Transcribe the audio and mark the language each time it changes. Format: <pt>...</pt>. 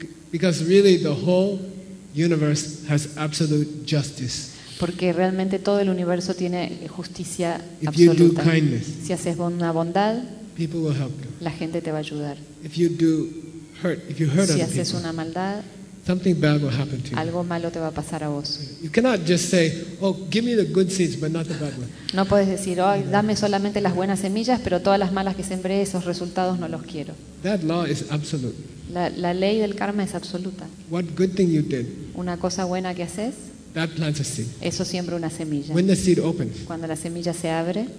<en>Because really the whole universe has absolute justice.</en> <es>Porque realmente todo el universo tiene justicia absoluta.</es> <en>If you do kindness,</en> <es>si haces una bondad,</es> <en>people will help you.</en> <es>La gente te va a ayudar.</es> <en>If you do hurt, if you hurt</en> <es>si haces</es> <en>people,</en> <es>una maldad,</es> <en>something bad will happen to you.</en> <es>Algo malo te va a pasar a vos.</es> <en>You cannot just say, "Oh, give me the good seeds, but not the bad ones."</en> <es>No puedes decir, "Oh, dame solamente las buenas semillas, pero todas las malas que sembré, esos resultados no los quiero."</es> <en>That law is absolute.</en> <es>La ley del karma es absoluta.</es> <en>What good thing you did?</en> <es>Una cosa buena que haces.</es> <en>That plants a seed.</en> <es>Eso siembra una semilla.</es> <en>When the seed opens.</en> <es>Cuando la semilla se abre.</es>